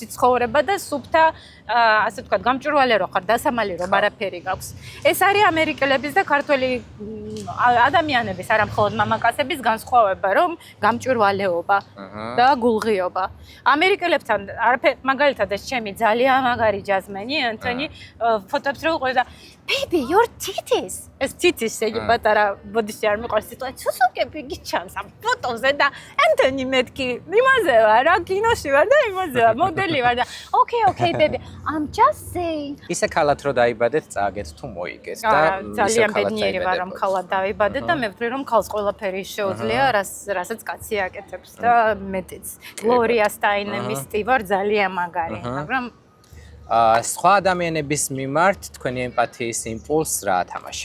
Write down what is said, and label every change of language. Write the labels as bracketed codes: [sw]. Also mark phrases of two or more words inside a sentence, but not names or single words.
[ka] ცხოვრება და სუფთა ასე ვთქვათ გამჭვირვალე რო ხარ დასამალი რომ არაფერი გაქვს ეს არის ამერიკელების და ქართველი ადამიანების არა მხოლოდ მამაკაცების განსხვავება რომ გამჭვირვალეობა და გულღიობა ამერიკელებთან მაგალითად ეს ჩემი ძალიან მაგარი ჯაზმენი ანტონი ფოტოებს რო უყურე და [en] baby your titties [ka] ეს titties შეიძლება პატარა ბოდიში არ მიყვარს სიტუაცია სუსუკები გიჩანს ამ ფოტოზე და ანტონი მეთქი იმაზე ვარ რა კინოში ვარ და იმაზე ვარ მოდელი ვარ და [en] okay baby I'm just saying [ka] ისე ქალად რო დაიბადეთ წააგეთ თუ მოიგეს და ძალიან ბედნიერი ვარ რომ ქალად დავიბადე და მე ვთვლი რომ ქალს ყველაფერი შეუძლია რასაც კაცი აკეთებს და მეტიც გლორია სტაინემის სტივარ ძალიან მაგარი მაგრამ სხვა ადამიანების მიმართ თქვენი ემპათიის იმპულს რა ათამაშებს?